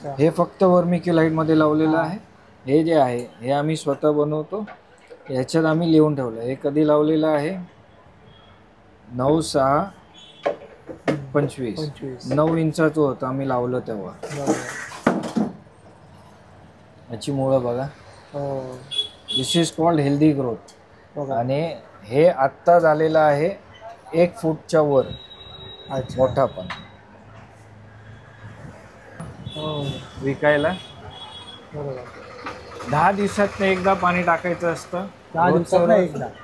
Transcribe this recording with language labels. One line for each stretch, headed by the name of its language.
Marathi: हे फक्त वर्मिक्युलाइट मध्ये लावलेलं आहे. हे जे आहे हे आम्ही स्वतः बनवतो. याच्यात आम्ही लिहून ठेवलं. हे कधी लावलेलं आहे, 9/6/25. 9 इंचाचं होतं आम्ही लावलं तेव्हा. याची मुळं बघा.
English: This is called healthy growth.
Marathi: आणि हे आत्ता झालेलं आहे 1 फूटच्या वर. मोठा पण विकायला. 10 दिवसात एकदा पाणी टाकायचं असतं. 10 दिवसात एकदा.